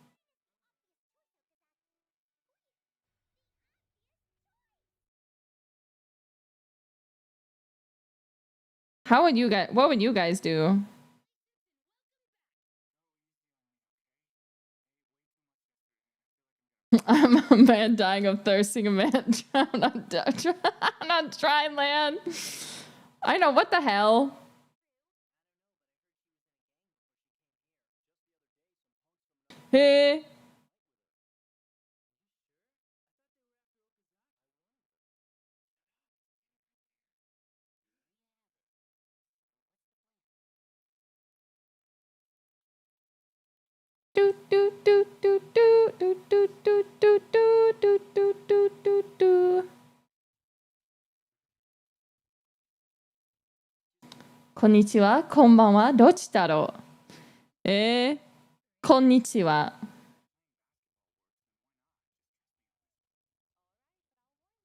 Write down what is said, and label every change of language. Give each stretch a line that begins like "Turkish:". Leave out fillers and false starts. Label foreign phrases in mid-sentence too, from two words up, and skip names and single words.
English: How would you guys, what would you guys do? I'm a man dying of thirsting, a man drowned on dry land. I know, what the hell? Hey. Do do do do do do do do do do do do do do do.
Japanese: こんにちは、こんばんは、どっちだろう。こんにちは。